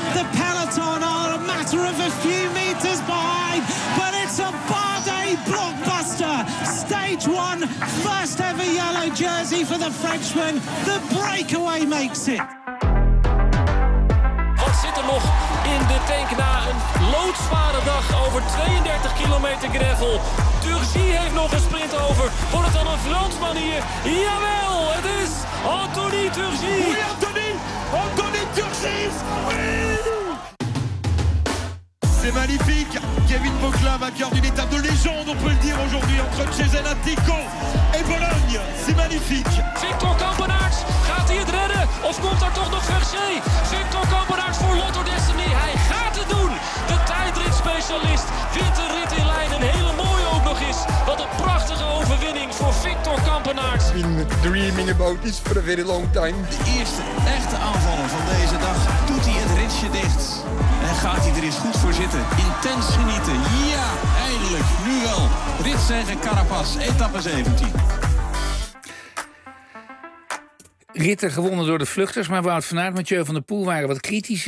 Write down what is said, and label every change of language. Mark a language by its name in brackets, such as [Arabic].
[English] The peloton are a matter of a few meters behind, but it's a Bardet blockbuster. Stage one, first ever yellow jersey for the Frenchman. The breakaway makes it. [Dutch] Wat zit er nog in de tank na een loodzware dag over 32 kilometer gravel? Turgy heeft nog een sprint over. Wordt het dan een Fransman hier? Jawel, het is Anthony Turgy. [French] C'est magnifique, Kevin Bocelin, vainqueur d'une étape de légende, on peut le dire aujourd'hui, entre Cesena, Tico et Bologne, c'est magnifique. [Dutch] Victor Campenaerts, gaat hij het redden, of komt er toch nog Gerchee? Victor Campenaerts voor Lotto Destiny, hij gaat het doen! De tijdritspecialist wint de rit in Leiden, hele mooie ook nog eens. Wat een prachtige overwinning voor Victor Campenaerts. [English] In dreaming about this for a very long time. [Dutch] De eerste echte aanvaller van deze dag doet hij het ritje dicht. En gaat hij er eens goed voor zitten. Intens genieten. Ja, eindelijk. Nu wel. Ritzegen Carapaz, etappe 17. Ritter gewonnen door de vluchters, maar Wout van Aert, Mathieu van der Poel waren wat kritisch.